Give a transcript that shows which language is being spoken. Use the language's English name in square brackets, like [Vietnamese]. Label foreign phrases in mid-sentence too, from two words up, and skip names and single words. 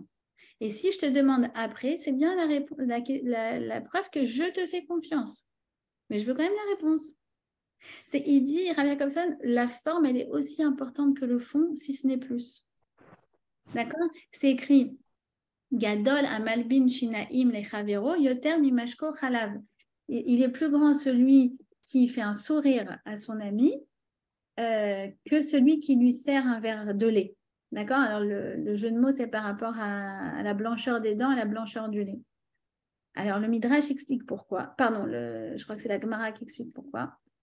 [French] Et si je te demande après, c'est bien la preuve que je te fais confiance. Mais je veux quand même la réponse. Il dit, Rabbi Jacobson, la forme, elle est aussi importante que le fond, si ce n'est plus. D'accord? C'est écrit [Hebrew] גדול המלבין שיניים לחברו יותר ממשקהו חלב. [French] Il est plus grand celui qui fait un sourire à son ami que celui qui lui sert un verre de lait. D'accord? Alors, le jeu de mots, c'est par rapport à la blancheur des dents et la blancheur du lait. Alors, le Midrash explique pourquoi. Pardon, je crois que c'est la Gemara qui explique pourquoi.